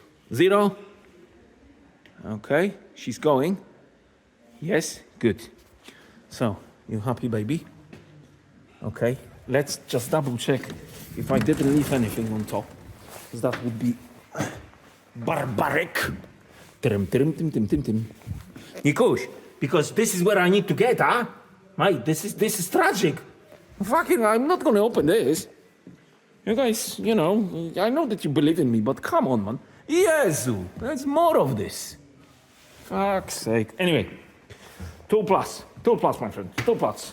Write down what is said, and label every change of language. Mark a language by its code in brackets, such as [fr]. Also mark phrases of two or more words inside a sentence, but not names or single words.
[en] 0? Okay, she's going. Yes, good. So, you happy, baby? Okay, let's just double check if I didn't leave anything on top. Because that would be barbaric. Tim, tim, tim, tim, tim, tim. Nikush, because this is where I need to get, huh? Mate, this is tragic. Fucking, I'm not gonna open this. You guys, you know, I know that you believe in me, but come on, man. Jezu, there's more of this. Fuck's sake. Anyway, 2 Plus, my friend, 2 Plus.